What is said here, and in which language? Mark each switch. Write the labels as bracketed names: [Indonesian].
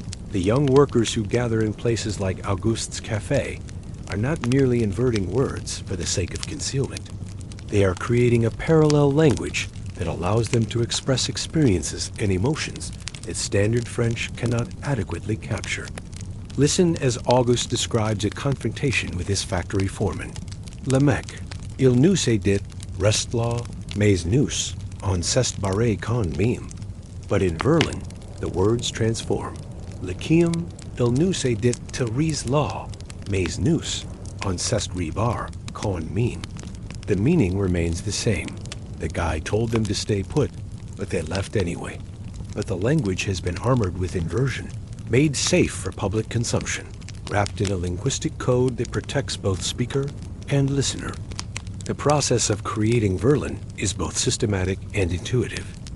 [English] The young workers who gather in places like Auguste's Café are not merely inverting words for the sake of concealment. They are creating a parallel language that allows them to express experiences and emotions that standard French cannot adequately capture. Listen as Auguste describes a confrontation with his factory foreman. [French] Le mec, il nous a dit, reste là, mais nous, on s'est barré quand même. [English] But in Verlin, the words transform. [French] Le kiem, il nous a dit te rise là, mais nous, on s'est rebar quand même. [English] The meaning remains the same. The guy told them to stay put, but they left anyway. But the language has been armored with inversion, made safe for public consumption, wrapped in a linguistic code that protects both speaker and listener. The process of creating Verlin is both systematic and intuitive.